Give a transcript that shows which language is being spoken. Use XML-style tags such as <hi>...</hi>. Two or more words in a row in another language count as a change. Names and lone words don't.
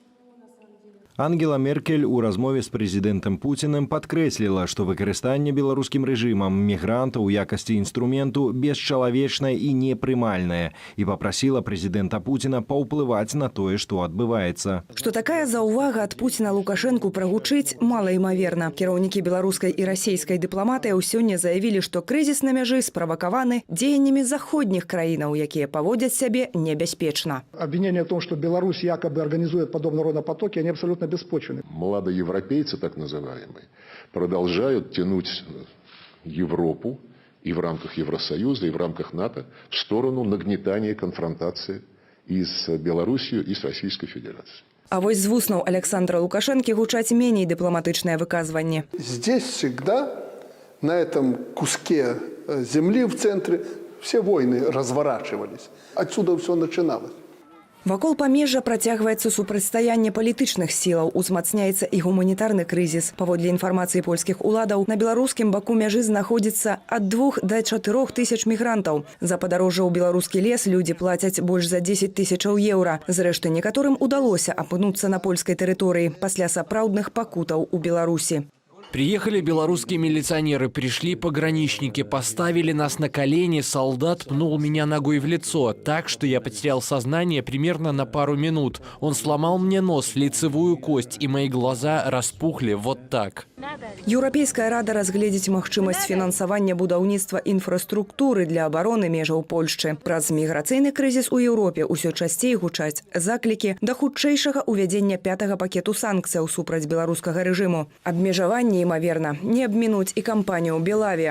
<be>Ангела Меркель у размове з прэзідэнтам Пуцінам падкрэсліла, што выкарыстанне беларускім рэжымам мігрантаў у якасці інструменту бесчалавечнае і непрымальнае і папрасіла прэзідэнта Пуціна паўплываць на тое, што адбываецца. Што такая заўвага ад Пуціна Лукашэнку прагучыць малаімаверна. Кіраўнікі беларускай і расійскай дыпламатыяў сёння заявілі, што крызіс на мяжы справакаваны дзеяннямі заходніх краінаў, якія паводзяць сябе небяспечна.</be> <ru>Обвинения в том, что Беларусь якобы организует подобного рода потоки, они абсолютно беспочвенны. Младоевропейцы, так называемые, продолжают тянуть Европу и в рамках Евросоюза, и в рамках НАТО в сторону нагнетания конфронтации и с Белоруссией, и с Российской Федерацией.</ru> <be>А вось з вуснаў Александра Лукашэнкі гучаць меней дыпламатычныя выказванні.</be> <ru>Здесь всегда, на этом куске земли в центре, все войны разворачивались. Отсюда все начиналось.</ru> <be>Вакол памежжа працягваецца супрацьстаянне палітычных сілаў, узмацняецца і гуманітарны крызіс. Паводле інфармацыі польскіх уладаў, на беларускім баку мяжы знаходзіцца ад 2 да 4 тысяч мігрантаў. За падарожжа ў беларускі лес людзі плацяць больш за 10 тысячаў еўра. Зрэшты, некаторым удалося апынуцца на польскай тэрыторыі пасля сапраўдных пакутаў у Беларусі.</be> <ru>Приехали белорусские милиционеры, пришли пограничники, поставили нас на колени, солдат пнул меня ногой в лицо, так что я потерял сознание примерно на пару минут. Он сломал мне нос, лицевую кость, и мои глаза распухли вот так.</ru> <be>Еўрапейская рада разгледзіць магчымасць фінансавання будаўніцтва інфраструктуры для абароны межаў Польшчы. Праз міграцыйны крызіс у Еўропе ўсё часцей гучаць заклікі да хутчэйшага ўвядзення 5-га пакету санкцыяў супраць беларускага рэжыму. Абмежаванне, імаверна, не абмінуць і кампанію «Белавія».</be>